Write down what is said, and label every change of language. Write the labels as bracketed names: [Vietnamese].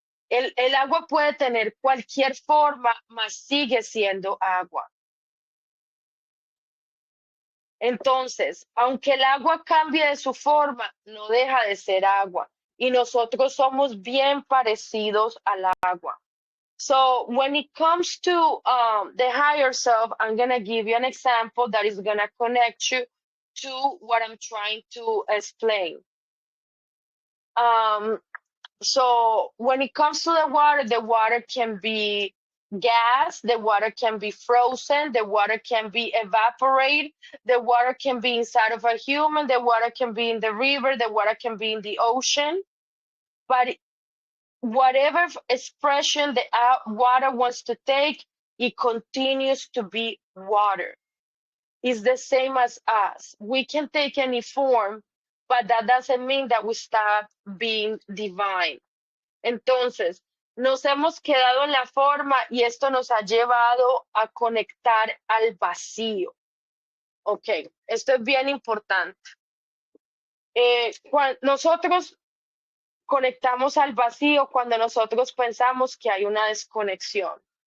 [Spanish] El agua puede tener cualquier forma, mas sigue siendo agua. Entonces, aunque el agua cambie de su forma, no deja de ser agua. Y nosotros somos bien parecidos al agua. [English] So when it comes to the higher self, I'm going to give you an example that is going to connect you to what I'm trying to explain. So when it comes to the water can be gas, the water can be frozen, the water can be evaporated, the water can be inside of a human, the water can be in the river, the water can be in the ocean. But whatever expression the water wants to take, it continues to be water. It's the same as us. We can take any form, but that doesn't mean that we stop being divine. [Spanish] Entonces, nos hemos quedado en la forma y esto nos ha llevado a conectar al vacío. Ok, esto es bien importante. Nosotros conectamos al vacío cuando nosotros pensamos que hay una desconexión.